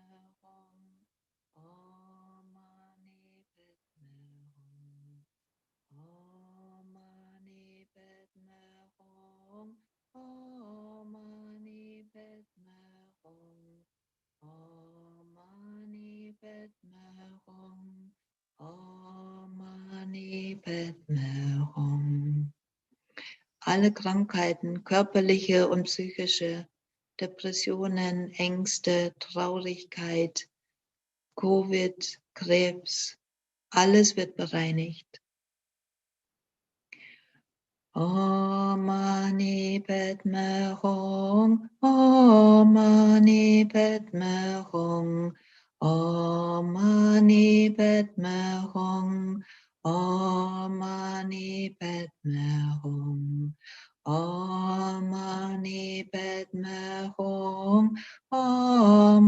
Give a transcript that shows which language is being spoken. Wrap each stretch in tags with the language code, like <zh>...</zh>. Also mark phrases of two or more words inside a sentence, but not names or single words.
<sa>हूँ ॐ मणि पद्मे हूँ ॐ मणि पद्मे हूँ ॐ मणि पद्मे हूँ ॐ मणि पद्मे हूँ ॐ मणि पद्मे हूँ.</sa> <de>Alle Krankheiten, körperliche und psychische, Depressionen, Ängste, Traurigkeit, Covid, Krebs, alles wird bereinigt.</de> <sa>ॐ मणि पद्मे हूँ ॐ मणि पद्मे हूँ ॐ मणि पद्मे हूँ, ॐ मणि पद्मे हूँ ॐ मणि पद्मे हूँ ॐ</sa>